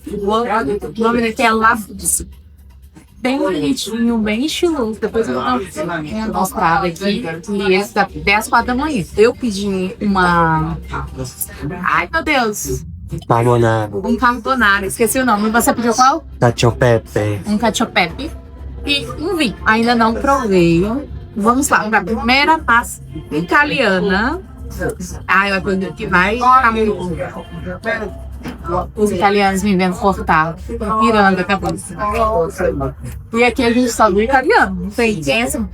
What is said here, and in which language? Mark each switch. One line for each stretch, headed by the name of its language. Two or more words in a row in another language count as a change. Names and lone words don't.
Portuguese: O nome daqui é La Fudis. Bem bonitinho, bem estiloso. Depois eu vou dar uma mostrada aqui. E esse tá até às 4 da manhã. Eu pedi uma... Ai, meu Deus! Carbonara. Um carbonara. Esqueci o nome. Você pediu qual? Cacio pepe. Um cacio pepe. E um vinho. Ainda não provei. Vamos lá. Pra primeira pasta italiana. Ah, eu acredito que vai ficar muito bom. Os italianos me vendo cortar, virando a cabeça. E aqui a gente só viu italiano, não tem essa.